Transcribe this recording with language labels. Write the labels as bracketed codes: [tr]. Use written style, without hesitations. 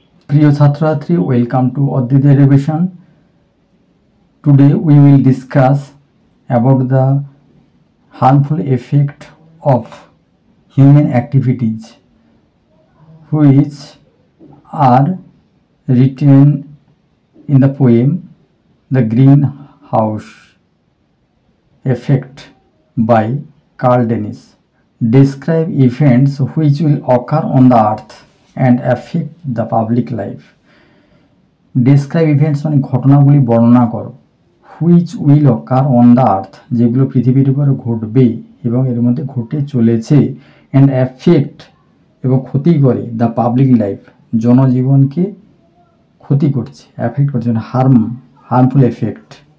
[bn] প্রিয় ছাত্রছাত্রী, [en] welcome to [bn] অদ্বিতীয় education. [en] Today we will discuss about the harmful effect of human activities which are written in the poem The Greenhouse Effect by Carl Dennis. Describe events which will occur on the earth and affect the public life. Describe events [bn] মানে ঘটনাগুলি বর্ণনা করো। [en] which will occur on the earth, [bn] যেগুলো পৃথিবীর উপর ঘটবে এবং এর মধ্যে ঘটে চলেছে। [en] and affect, [bn] এবং ক্ষতি করে [en] the public life, [bn] জনজীবনকে ক্ষতি করছে, অ্যাফেক্ট করছে, মানে হার্মফুল এফেক্ট।